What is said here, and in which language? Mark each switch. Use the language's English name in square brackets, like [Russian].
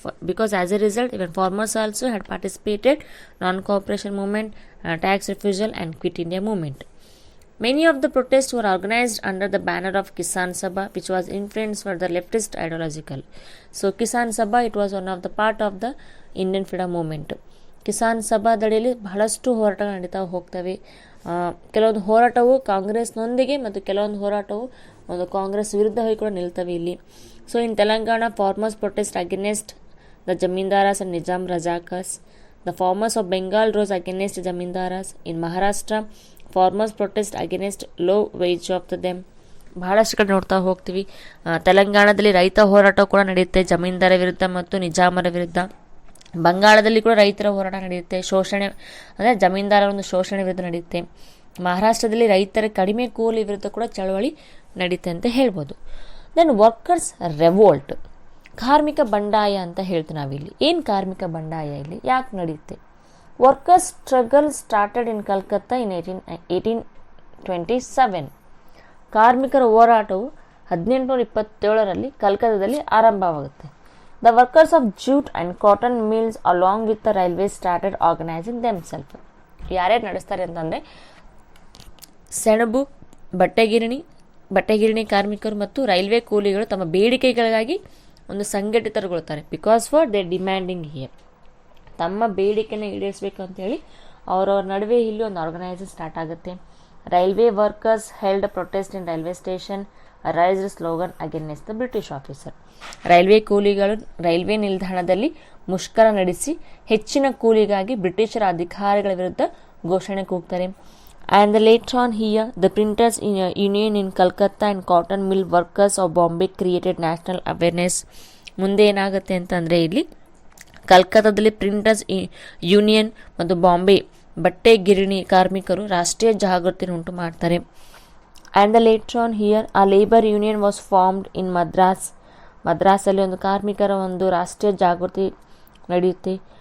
[English] Because as a result even farmers also had participated non-cooperation movement, tax refusal and quit India movement. Many of the protests were organized under the banner of Kisan Sabha, which was influenced for the leftist ideological. So Kisan Sabha, it was one of the part of the Indian freedom movement. [Kannada] Kisan ಸಭಾದಡಿಯಲ್ಲಿ ಬಹಳಷ್ಟು ಹೋರಾಟಗಳು ನಡೀತಾ ಹೋಗ್ತವೆ. ಕೆಲವೊಂದು ಹೋರಾಟವು ಕಾಂಗ್ರೆಸ್ನೊಂದಿಗೆ ಮತ್ತು ಕೆಲವೊಂದು ಹೋರಾಟವು ಒಂದು ಕಾಂಗ್ರೆಸ್ ವಿರುದ್ಧವಾಗಿ ಕೂಡ ನಿಲ್ತವೆ ಇಲ್ಲಿ. [English] So in Telangana farmers protest against the zamindars and Nizam Razakars. The farmers of Bengal rose against zamindars. In Maharashtra farmers protest against low wage of the them. [Kannada] ಬಹಳಷ್ಟು ಕಡೆ ನೋಡ್ತಾ ಹೋಗ್ತೀವಿ. ತೆಲಂಗಾಣದಲ್ಲಿ ರೈತ ಹೋರಾಟ ಕೂಡ ನಡೆಯುತ್ತೆ ಜಮೀನ್ದಾರ ವಿರುದ್ಧ ಮತ್ತು ನಿಜಾಮರ ವಿರುದ್ಧ. ಬಂಗಾಳದಲ್ಲಿ ಕೂಡ ರೈತರ ಹೋರಾಟ ನಡೆಯುತ್ತೆ, ಶೋಷಣೆ ಅಂದರೆ ಜಮೀನ್ದಾರರ ಒಂದು ಶೋಷಣೆ ವಿರುದ್ಧ ನಡೆಯುತ್ತೆ. ಮಹಾರಾಷ್ಟ್ರದಲ್ಲಿ ರೈತರ ಕಡಿಮೆ ಕೂಲಿ ವಿರುದ್ಧ ಕೂಡ ಚಳವಳಿ ನಡೀತೆ ಅಂತ ಹೇಳ್ಬೋದು. [English] then workers revolt, [Kannada] ಕಾರ್ಮಿಕ ಬಂಡಾಯ ಅಂತ ಹೇಳ್ತೀವಿ ನಾವಿಲ್ಲಿ. ಏನು ಕಾರ್ಮಿಕ ಬಂಡಾಯ ಇಲ್ಲಿ ಯಾಕೆ ನಡೆಯುತ್ತೆ? [English] Workers struggle started in Calcutta in 1827. [Kannada] ಕಾರ್ಮಿಕರ ಹೋರಾಟವು 1827ರಲ್ಲಿ ಕಲ್ಕತ್ತಾದಲ್ಲಿ ಆರಂಭವಾಗುತ್ತೆ. [English] The workers of jute and cotton mills along with the railways started organizing themselves. [Kannada] ಯಾರ್ಯಾರು ನಡೆಸ್ತಾರೆ ಅಂತಂದರೆ ಸೆಣಬು, ಬಟ್ಟೆಗಿರಣಿ ಕಾರ್ಮಿಕರು ಮತ್ತು ರೈಲ್ವೆ ಕೂಲಿಗಳು ತಮ್ಮ ಬೇಡಿಕೆಗಳಿಗಾಗಿ ಒಂದು ಸಂಘಟಿತರುಗೊಳ್ತಾರೆ. [English] because for they demanding here, [Kannada] ತಮ್ಮ ಬೇಡಿಕೆನ ಈಡೇರಿಸಬೇಕು ಅಂತೇಳಿ ಅವರವ್ರ ನಡುವೆ ಇಲ್ಲಿ ಒಂದು ಆರ್ಗನೈಸೇಷನ್ ಸ್ಟಾರ್ಟ್ ಆಗುತ್ತೆ. [English] Railway workers held protest in railway station. Raised slogan against the British officer. [Kannada] Railway ಕೂಲಿಗಳು railway ನಿಲ್ದಾಣದಲ್ಲಿ ಮುಷ್ಕರ ನಡೆಸಿ ಹೆಚ್ಚಿನ ಕೂಲಿಗಾಗಿ ಬ್ರಿಟಿಷರ ಅಧಿಕಾರಿಗಳ ವಿರುದ್ಧ ಘೋಷಣೆ ಕೂಗ್ತಾರೆ. [English] And later on here, the printers union in Calcutta and cotton mill workers of Bombay created national awareness. [Kannada] ಮುಂದೆ ಏನಾಗುತ್ತೆ ಅಂತಂದರೆ ಇಲ್ಲಿ ಕಲ್ಕತ್ತಾದಲ್ಲಿ ಪ್ರಿಂಟರ್ಸ್ ಯೂನಿಯನ್ ಮತ್ತು ಬಾಂಬೆ ಬಟ್ಟೆ ಗಿರಣಿ ಕಾರ್ಮಿಕರು ರಾಷ್ಟ್ರೀಯ ಜಾಗೃತಿಯನ್ನು ಉಂಟು ಮಾಡ್ತಾರೆ. [English] and the later on here a labour union was formed in ಮದ್ರಾಸಲ್ಲಿ [Kannada] ಒಂದು ಕಾರ್ಮಿಕರ ಒಂದು ರಾಷ್ಟ್ರೀಯ ಜಾಗೃತಿ ನಡೆಯುತ್ತೆ.